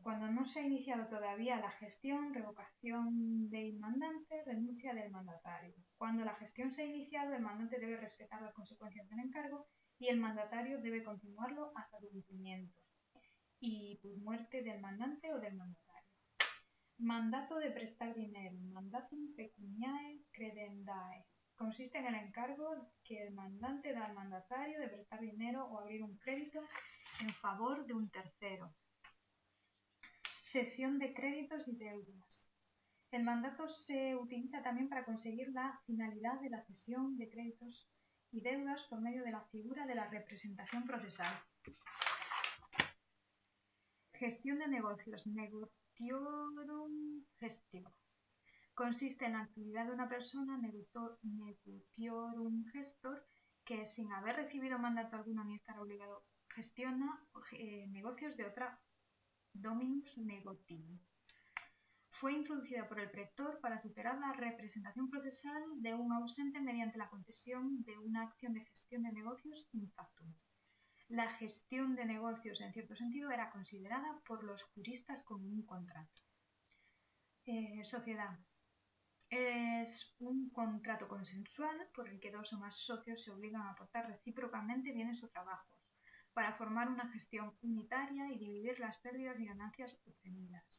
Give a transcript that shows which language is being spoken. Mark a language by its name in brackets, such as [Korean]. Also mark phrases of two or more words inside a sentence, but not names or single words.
[Spanish] Cuando no se ha iniciado todavía la gestión, revocación del mandante, renuncia del mandatario. Cuando la gestión se ha iniciado, el mandante debe respetar las consecuencias del encargo y el mandatario debe continuarlo hasta su cumplimiento y por muerte del mandante o del mandatario. Mandato de prestar dinero. [Latin] Mandatum pecuniae credendae. [Spanish] Consiste en el encargo que el mandante da al mandatario de prestar dinero o abrir un crédito en favor de un tercero. Cesión de créditos y deudas. El mandato se utiliza también para conseguir la finalidad de la cesión de créditos y deudas por medio de la figura de la representación procesal. Gestión de negocios. [Latin] Negotiorum gestio. [Spanish] Consiste en la actividad de una persona, [Latin] negotiorum gestor, [Spanish] que sin haber recibido mandato alguno ni estar obligado, gestiona negocios de otra [Latin] dominus negotium. [Spanish] Fue introducida por el pretor para tutelar la representación procesal de un ausente mediante la concesión de una acción de gestión de negocios [Latin] in factum. [Spanish] La gestión de negocios, en cierto sentido, era considerada por los juristas como un contrato. Sociedad. Es un contrato consensual por el que dos o más socios se obligan a aportar recíprocamente bienes o trabajos para formar una gestión unitaria y dividir las pérdidas y ganancias obtenidas.